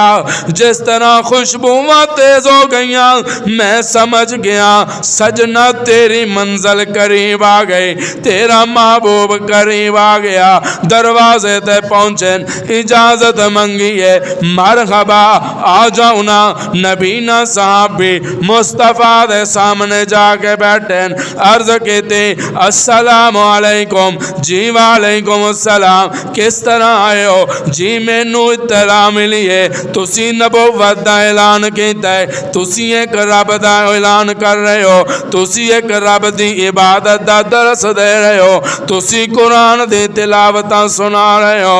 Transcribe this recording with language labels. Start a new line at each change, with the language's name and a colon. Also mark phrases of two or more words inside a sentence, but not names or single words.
Punjabi: جس طرح خوشبوواں تیز ہو گئیاں میں سمجھ گیا سجنا تیری منزل قریب آ گئی، تیرا محبوب قریب آ گیا. دروازے تے پہنچے، اجازت منگی ہے، مرحبا آ جاؤ نا. نبینا صحابی مصطفیٰ دے سامنے جا کے بیٹھے، عرض کی
Arabic: السلام عليكم. जी وعليكم السلام,
Urdu: کس طرح آئے ہو?
Punjabi: جی مینوں اطلاع ملی ہے تسی نبوت دا اعلان کیتا ہے، تسی ایک رب دا اعلان کر رہے ہو، تسی ایک رب دی عبادت دا درس دے رہے ہو، تسی قرآن دی تلاوتاں سنا رہے ہو.